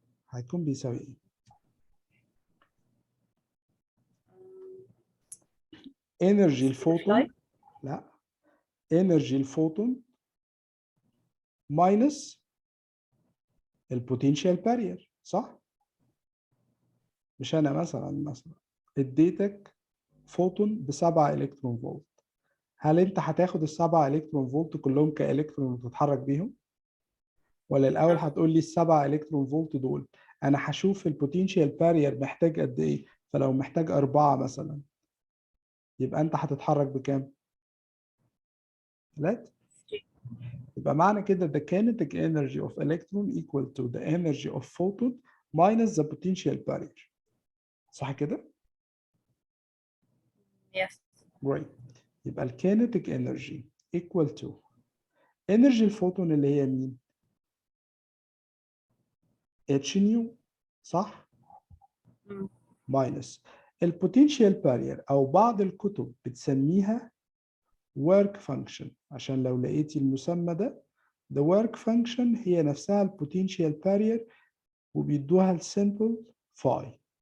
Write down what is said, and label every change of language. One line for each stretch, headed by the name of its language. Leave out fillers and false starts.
Arabic: هيكون بيساوي ايه؟ انرجي الفوتون، لا، انرجي الفوتون ماينس البوتنشال بارير، صح؟ مش انا مثلا اديتك فوتون ب 7 الكترون فولت، هل انت هتاخد ال 7 الكترون فولت كلهم كالكترون وتتحرك بيهم؟ ولا الاول هتقول لي ال 7 الكترون فولت دول انا هشوف البوتنشال بارير محتاج قد ايه، فلو محتاج 4 مثلا يبقى انت هتتحرك بكام؟ 3. يبقى معنى كده
English: the kinetic energy of electron equal to the energy of photon minus the potential barrier.
Arabic: صح كده؟
English: Yes. Great.
Arabic: يبقى ال
English: kinetic energy equal to energy
Arabic: الفوتون اللي هي مين؟ H نيو، صح؟ minus ال potential barrier أو بعض الكتب بتسميها work function، عشان لو لقيتي المسمى ده
English: the work function
Arabic: هي نفسها ال potential barrier وبيدوها السيمبل phi.